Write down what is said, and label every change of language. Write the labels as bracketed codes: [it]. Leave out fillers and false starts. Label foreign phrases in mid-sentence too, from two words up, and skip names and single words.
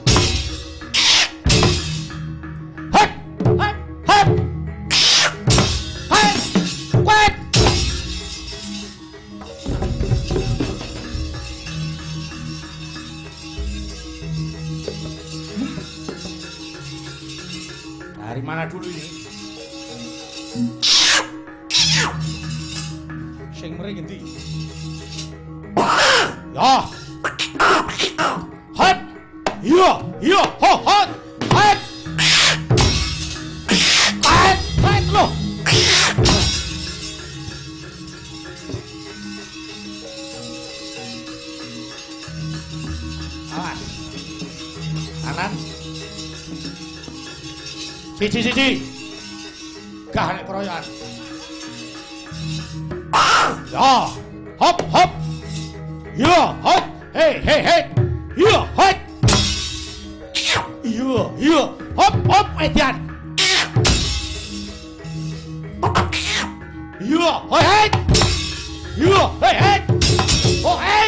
[id] hait wait dari mana dulu ini? [jv] Sing mrene ngendi? Ya. Hot. Yo, hot. Hot. Hot lo. Awas. Kanan. Siji. Gah nek keroyokan. Ya, hop. Ya, hop. Hey. Ya, hop. Ya, hop, Edian. Ya, hey. Ya, hey. Oh, hey.